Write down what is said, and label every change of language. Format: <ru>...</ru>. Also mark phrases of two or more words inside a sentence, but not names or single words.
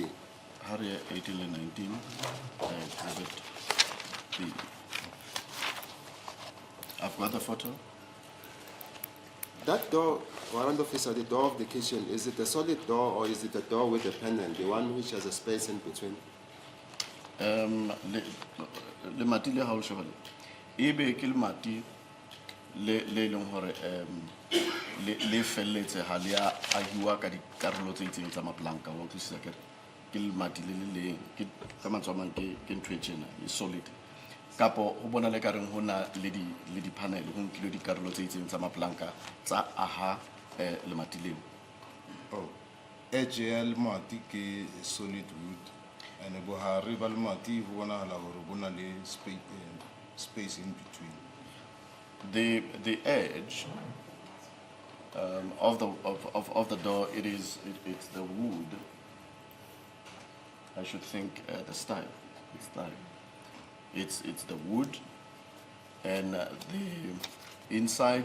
<en>Area 18 and 19, Exhibit B. I've got the photo. That door, Warrant Officer, the door of the kitchen, is it a solid door or is it a door with a panel, the one which has a space in between?</en> <st>Le mati le hao shebale. Ebe ke le mati le leng hore le felletse ha le a ahiwa ka dikarolo tse itseng tsa maplanka wa utlwisisa ke le mati le leng ke ka mantswe a mang ke ntho e tjena e solid kapo ho bona le ka reng hona le di panel ho nkile dikarolo tse itseng tsa maplanka tsa aha le mati leo. Oh, edge ya le mati ke</st> <en>solid wood, and</en> <st>bohare ba le mati ho bonahala hore bo na le</st> <en>space in between. The edge of the door, it's the wood. I should think the style. It's the wood, and the inside.</en>